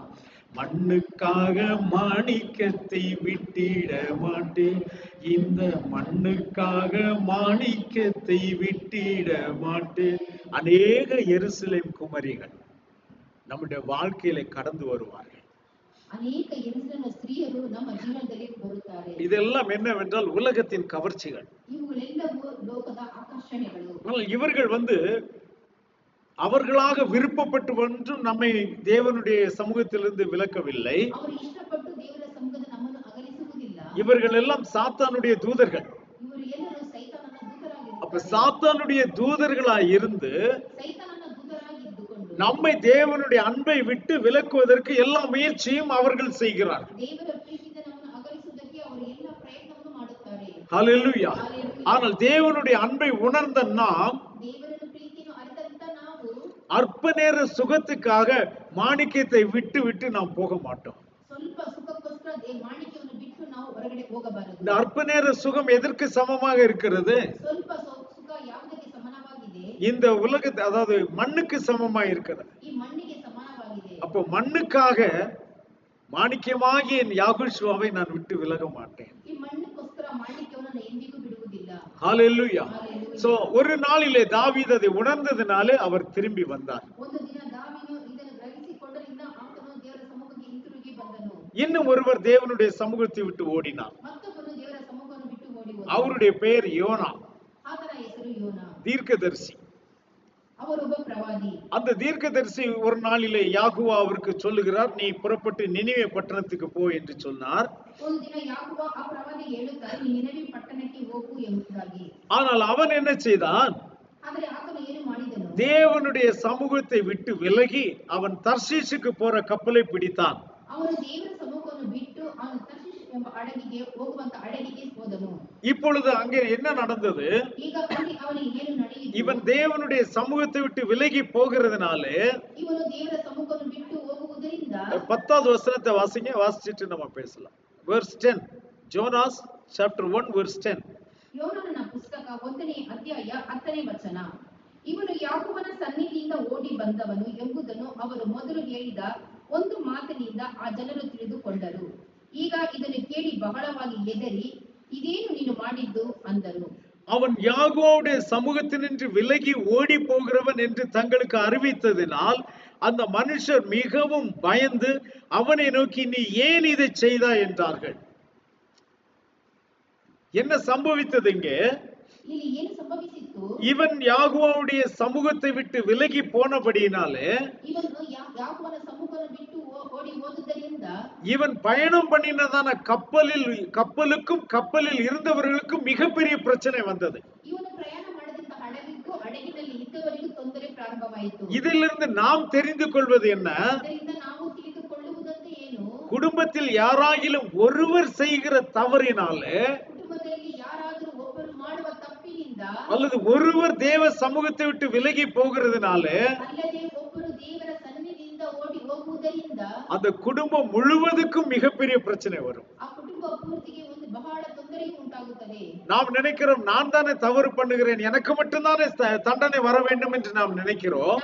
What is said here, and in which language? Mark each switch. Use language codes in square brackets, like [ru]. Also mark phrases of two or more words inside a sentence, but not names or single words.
[ta] மண்ணுக்காக மாணிக்கத்தை விட்டிட மாட்டேன், இந்த மண்ணுக்காக மாணிக்கத்தை விட்டிட மாட்டேன். அநேக எருசலேம் குமரிகள் நம்முடைய வாழ்க்கையில கடந்து வருவார்கள். [kn] ಅನೇಕ ಯೆರೂಸಲೇಮಿನ ಸ್ತ್ರೀಯರು ನಮ್ಮ ಜೀವನದಲ್ಲಿ ಬರುತ್ತಾರೆ. [ta] இதெல்லாம் என்னவென்றால் உலகத்தின் கவர்ச்சிகள். [kn] ಇವುಗಳೆಲ್ಲವೂ ಲೋಕದ ಆಕರ್ಷಣೆಗಳು. [ta] இவர்கள் அவர்களாக விருப்பப்பட்டு ஒன்றும் நம்மை தேவனுடைய சமூகத்திலிருந்து விலக்கவில்லை. [kn] ಅವರು ಇಷ್ಟಪಟ್ಟು ದೇವರ ಸಮ್ಮುಖದ ನಮ್ಮನ್ನು ಅಗಲಿಸುವುದಿಲ್ಲ. [ta] இவர்கள் எல்லாம் சாத்தானுடைய தூதர்கள். [kn] ಇವರು ಎಲ್ಲರೂ ಸೈತಾನನ [ta] அப்ப [kn] ದೂತರಾಗಿರುತ್ತಾರೆ. [ta] சாத்தானுடைய தூதர்களாய் இருந்து [kn] ಸೈತಾನನ ದೂತರಾಗಿ ಇದ್ದುಕೊಂಡು [ta] நம்மை தேவனுடைய அன்பை விட்டு விலக்குவதற்கு எல்லா முயற்சியும் அவர்கள் செய்கிறார்கள். [kn] ದೇವರ ಪ್ರೀತಿಯಿಂದ ನಮ್ಮನ್ನು ಅಗಲಿಸುವುದಕ್ಕೆ ಅವರು ಎಲ್ಲ ಪ್ರಯತ್ನವನ್ನು ಮಾಡುತ್ತಾರೆ. [ta] ஹalleluya. ஆனால் தேவனுடைய அன்பை உணர்ந்த நாம் [kn] ದೇವರನ್ನು ಪ್ರೀತಿಯನ್ನು ಅರಿತಂತ ನಾವು [ta] அற்ப நேர சுகத்துக்காக மாணிக்கத்தை விட்டு விட்டு நாம் போக மாட்டோம். [kn] ಸ್ವಲ್ಪ ಸುಖಕ್ಕೋಸ್ಕರ ಮಾಣಿಕ್ಯವನ್ನು ಬಿಟ್ಟು ನಾವು ಹೊರಗಡೆ ಹೋಗಬಾರದು. [ta] இந்த அற்ப நேர சுகம் எதற்கு சமமாக இருக்கிறது? [kn] ಸ್ವಲ್ಪ ಸುಖ ಯಾವುದಕ್ಕೆ ಸಮಾನವಾಗಿದೆ? [ta] இந்த உலகத்தை, அதாவது மண்ணுக்கு சமமா இருக்கிறது. [kn] ಈ ಮಣ್ಣಿಗೆ ಸಮಾನವಾಗಿದೆ. [ta] அப்போ மண்ணுக்காக மாணிக்கமாகிய என் யாகுஷுவாவை நான் விட்டு விலக மாட்டேன். [kn] ಈ ಮಣ್ಣಕ್ಕೋಸ್ಕರ ಮಾಣಿಕ್ಯವನ್ನು ನಾನು ಎಂದಿಗೂ ಬಿಡುವುದಿಲ್ಲ. [ta] ஹalleluya. சோ ஒரு நாளிலே தாவீது அதை உணர்ந்ததினாலே அவர் திரும்பி வந்தார். [kn] ಒಂದು ದಿನ ದಾವೀದನು ಇದನ್ನು ಗ್ರಹಿಸಿಕೊಂಡರಿಂದ ಆತನು ದೇವರ ಸಮ್ಮುಖಕ್ಕೆ ಹಿಂತಿರುಗಿ ಬಂದನು. [ta] இன்னும் ஒருவர் தேவனுடைய சமூகத்தை விட்டு ஓடினார். [kn] ಮತ್ತೊಬ್ಬನು ದೇವರ ಸಮ್ಮುಖವನ್ನು ಬಿಟ್ಟು ಓಡಿ ಹೋದನು. [ta] அவருடைய பெயர் யோனா, [kn] ಆತನ ಹೆಸರು ಯೋನ. [ta] தீர்க்கதரிசி. [kn] ಅವರೊಬ್ಬ ಪ್ರವಾದಿ. [ta] அந்த தீர்க்கதரிசி ஒரு நாளிலே யாகுவா அவருக்கு சொல்லுகிறார், நீ புறப்பட்டு நினிவே பட்டணத்துக்கு போ என்று சொன்னார். [kn] ಒಂದು ದಿನ ಯಾಕೋಬ ಆ ಪ್ರವಾದಿಗೆ ಹೇಳುತ್ತಾರೆ, ನೀ ನಿನವೆ ಪಟ್ಟಣಕ್ಕೆ ಹೋಗು ಎಂಬುದಾಗಿ. [ta] ஆனால் அவன் என்ன செய்தான்? [kn] ಆದರೆ ಆತನು ಏನು ಮಾಡಿದನು? [ta] தேவனுடைய சமூகத்தை விட்டு விலகி அவன் தர்ஷீஷுக்கு போற கப்பலை பிடித்தான். [kn] ಅವನು ದೇವರ ಸಮ್ಮುಖವನ್ನು ಬಿಟ್ಟು ಅವನು ತರ್ಷೀಷ್ ಎಂಬ ಹಡಗಿಗೆ ಹೋಗುವಂತ ಹಡಗಿಗೆ ಹೋದನು. [ta] இப்பொழுது அங்கே என்ன நடந்தது? [kn] ಈಗ ಅಲ್ಲಿ ಅವನಿಗೆ ಏನು ನಡೆಯಿತು? [ta] இவன் தேவனுடைய சமூகத்தை விட்டு விலகி போகிறதுனாலே, [kn] ಇವನು ದೇವರ ಸಮ್ಮುಖವನ್ನು ಬಿಟ್ಟು ಹೋಗುವುದರಿಂದ [ta] 10வது வசனத்தை வாசிங்க, வாசிச்சிட்டு நம்ம பேசலாம். [en] verse 10, ஜோனாஸ் chapter 1 verse 10. [kn] ಯೋನನ ಪುಸ್ತಕ 1ನೇ ಅಧ್ಯಾಯ 10ನೇ ವಚನ. ಇವನು ಯಾಕೋಬನ ಸನ್ನಿಧಿಯಿಂದ ಓಡಿ ಬಂದವನು ಎಂಬುದನ್ನು ಅವರು ಮೊದಲು ಹೇಳಿದ ಒಂದು ಮಾತಿನಿಂದ ಆ ಜನರು ತಿಳಿದುಕೊಂಡರು. ಈಗ ಇದನ್ನು ಕೇಳಿ ಬಹಳವಾಗಿ ಹೆದರಿ, ಇದೇನು ನೀನು ಮಾಡಿದ್ದು ಅಂದರು. [ta] அவன் யாகோவுடைய சமூகத்தினின்று விலகி ஓடி போகிறவன் என்று தங்களுக்கு அறிவித்ததினால் அந்த மனுஷர் மிகவும் பயந்து அவனை நோக்கி, நீ ஏன் இதை செய்தாய் என்றார்கள். என்ன சம்பவித்தது இங்கே? [kn] ಇಲ್ಲಿ ಏನು ಸಂಭವಿಸಿತ್ತು? [ta] இவன் யாகோவுடைய சமூகத்தை விட்டு விலகி போனபடியினாலே, [kn] ಇವನು ಯಾಕೋಬನ ಸಮ್ಮುಖವನ್ನು ಬಿಟ್ಟು ಓಡಿ ಹೋದುದರಿಂದ, [ta] இவன் பயணம் பண்ணினதான கப்பலுக்கும் கப்பலில் இருந்தவர்களுக்கும் மிகப்பெரிய பிரச்சனை வந்தது. [kn] ಇವನು ಪ್ರಯಾಣ ಮಾಡಿದಂತ ಹಡಗಿಗೂ ಹಡಗಿನಲ್ಲಿ ಇದ್ದವರಿಗೂ ತೊಂದರೆ ಪ್ರಾರಂಭವಾಯಿತು. [ta] இதிலிருந்து நாம் தெரிந்து கொள்வது என்ன? [kn] ಇದರಿಂದ ನಾವು ತಿಳಿದುಕೊಳ್ಳುವುದಂತೆ ಏನು? [ta] குடும்பத்தில் யாராகிலும் ஒருவர் செய்கிற தவறினாலே, [kn] ಕುಟುಂಬದಲ್ಲಿ ಯಾರಾದರೂ ಒಬ್ಬರು ಮಾಡುವ ತಪ್ಪಿನಿಂದ, [ta] அல்லது ஒருவர் தேவ சமூகத்தை விட்டு விலகி போகிறதுனாலே, [kn] ಅಲ್ಲದೆ ಒಬ್ಬರು ದೇವರ ಸನ್ನಿಧಿಯಿಂದ ಓಡಿ ಹೋಗುವುದರಿಂದ [ta] அந்த குடும்பம் முழுவதுக்கும் மிகப்பெரிய பிரச்சனை வரும். [kn] ಆ ಕುಟುಂಬ ಪೂರ್ತಿಗೆ ಒಂದು ಬಹಳ ತೊಂದರೆಯು ಉಂಟಾಗುತ್ತದೆ. [ta] நாம் நினைக்கிறோம், நான் தானே தவறு பண்ணுகிறேன், எனக்கு மட்டும்தானே தண்டனை வர வேண்டும் என்று நாம் நினைக்கிறோம்.